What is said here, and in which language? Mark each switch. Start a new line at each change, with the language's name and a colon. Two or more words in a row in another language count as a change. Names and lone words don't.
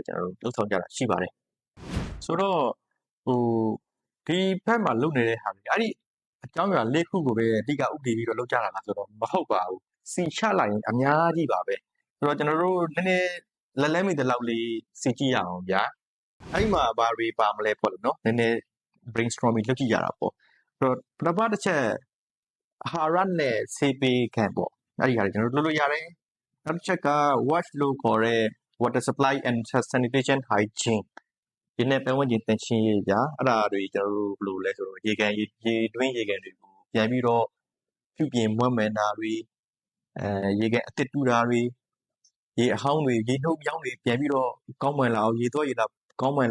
Burmese: ကျွန်တော်တို့လှုပ်ဆောင်ကြတာရှိပါတယ်ဆိုတော့ဒီဘက်မှာလုပ်နေတဲ့ဟာတွေအဲ့ဒီအကြောင်းအရာ၄ခုကိုပဲအဓိကဥတည်ပြီးတော့လုပ်ကြတာလားဆိုတော့မဟုတ်ပါဘူးစီချလိုက်ရင်အများကြီးပါပဲဆိုတော့ကျွန်တော်တို့နည်းနည်းလဲမိတဲ့လောက်လေးစီကြည့်ရအောင်ဗျာအဲ့ဒီမှာဘာတွေပါမလဲပေါ့လို့နော်နည်းနည်း brainstorming လုပ်ကြည့်ရတာပေါ့ဆိုတော့ပထမတစ်ချက်အာဟာရနဲ့ဆေးပေးခံပေါ့အဲ့ဒီဟာတွေကျွန်တော်တို့လုပ် လို့ရတယ်နောက်တစ်ချက်က wash လို့ခေါ်တဲ့
English: water supply and sanitation hygiene
Burmese: ဒီနေ့ပတ်ဝန်းကျင်တန်ရှင်းရေးကြာအဲ့ဒါတွေကျွန်တော်တို့ဘယ်လိုလဲဆိုတော့ရေတွင်းရေကန်တွေကိုပြန်ပြီးတော့ပြုပြင်မွမ်းမံတာတွေရေကန်အသစ်တူတာတွေရေအဟောင်းတွေရေနှုတ်ပြောင်းတွေပြန်ပြီးတော့ကောင်းမွန်လာအောင်ရေတော့ရေလာကောင်းမွန်